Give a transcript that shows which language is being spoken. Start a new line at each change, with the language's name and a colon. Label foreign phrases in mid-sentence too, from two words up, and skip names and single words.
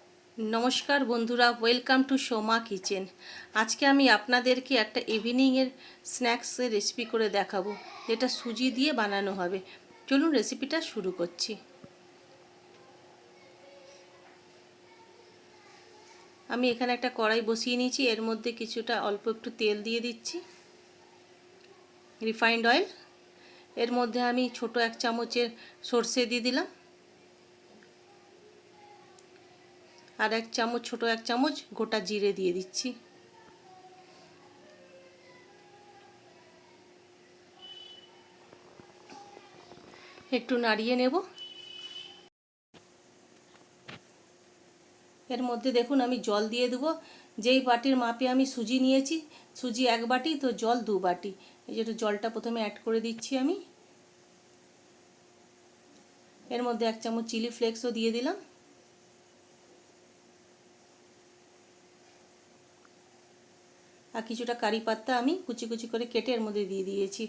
Bangla: নমস্কার বন্ধুরা
English: welcome to Soma Kitchen.
Bangla: আজকে আমি আপনাদেরকে এক
English: evening snacks recipe
Bangla: করে দেখাবো যেটা সুজি দিয়ে বানানো হবে। চলুন রেসিপিটা শুরু করছি। আমি এখানে এক কড়াই বসিয়ে নিয়েছি, এর মধ্যে কিছুটা অল্প একটু তেল দিয়ে দিচ্ছি,
English: refined oil.
Bangla: এর মধ্যে আমি ছোট এক চামচের সর্ষে দিয়ে দিলাম আর এক চামচ ছোট এক চামচ গোটা জিরে দিয়ে দিচ্ছি। একটু নাড়িয়ে নেব। এর মধ্যে দেখুন আমি জল দিয়ে দেবো। যেই বাটির মাপে আমি সুজি নিয়েছি, সুজি এক বাটি তো জল দু বাটি। এই যে জলটা প্রথমে অ্যাড করে দিচ্ছি আমি। এর মধ্যে এক চামচ
English: chili flakes
Bangla: দিয়ে দিলাম। আর কিছুটা কারি পাতা আমি কুচি কুচি করে কেটে এর মধ্যে দিয়ে দিয়েছি।